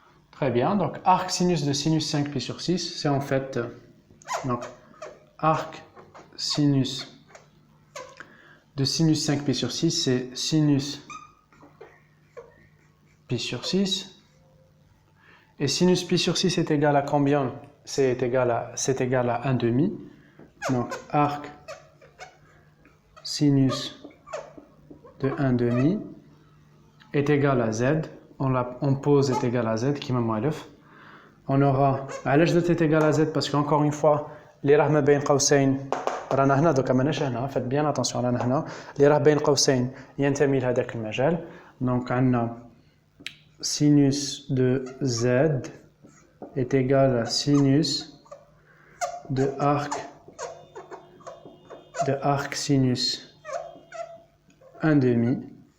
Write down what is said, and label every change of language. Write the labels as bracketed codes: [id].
[fr] Très bien, donc arc sinus de sinus 5pi sur 6, c'est en fait donc arc sinus de sinus 5pi sur 6, c'est sinus pi sur 6. Et sinus pi sur 6 est égal à combien? c'est égal à 1 demi. Donc arc sinus de 1 demi est égal à z. On pose est égal à z qui m'a moelef. [ar] On aura علاش [fr] z est égal à z parce qu'encore une fois [ar] اللي راه ما بين قوسين رانا هنا دوكا ماناش هنا [fr] faites bien attention [ar] رانا هنا اللي راه بين قوسين ينتمي لهذاك المجال. [fr] Donc [ar] عندنا [fr] sinus de z est égal à sinus de arc sinus 1 demi.